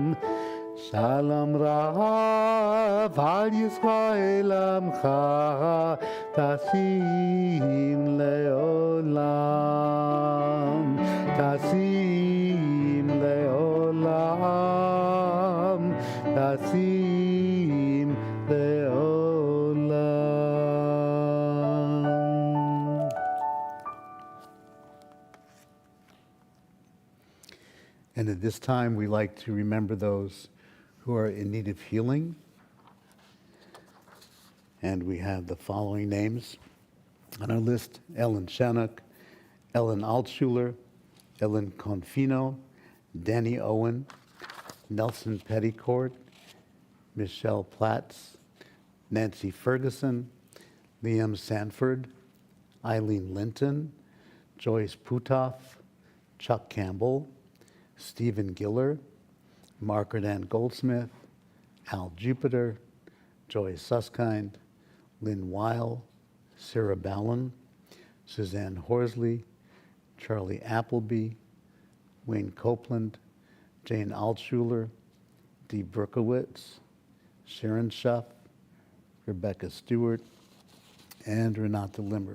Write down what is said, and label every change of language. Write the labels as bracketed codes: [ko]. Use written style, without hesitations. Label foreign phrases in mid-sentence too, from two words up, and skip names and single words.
[he] שלום רב על ישראל עמך תשים לעולם. תשים לעולם. תשים לעולם. [en] And at this time, we like to remember those who are in need of healing. And we have the following names on our list: Ellen Shannock, Ellen Altschuler, Ellen Confino, Danny Owen, Nelson Petticourt, Michelle Platts, Nancy Ferguson, Liam Sanford, Eileen Linton, Joyce Putoff, Chuck Campbell, Stephen Giller, Margaret Ann Goldsmith, Al Jupiter, Joy Suskind, Lynn Weil, Sarah Ballon, Suzanne Horsley, Charlie Appleby, Wayne Copeland, Jane Altschuler, Dee Berkowitz, Sharon Schuff, Rebecca Stewart, and Renata Limmer.